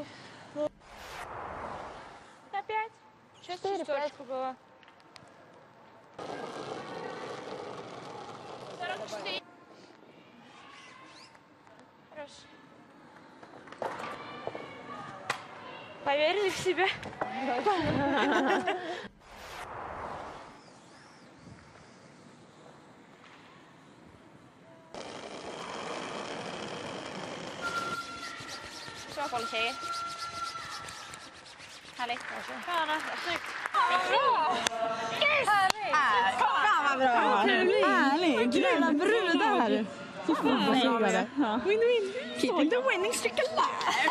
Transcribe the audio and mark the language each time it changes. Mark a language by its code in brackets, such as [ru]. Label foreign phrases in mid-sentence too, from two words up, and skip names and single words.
[ru] Опять? Сейчас 4-5 было. 44. Хорошо. Поверили в себя? [sv] Bra koll, tjejer. Härligt. Fan, snyggt. Fan vad bra! Härligt! Gröna brudar! Så fan vad segrade. [en] Win-win! Keeping the winning streak alive!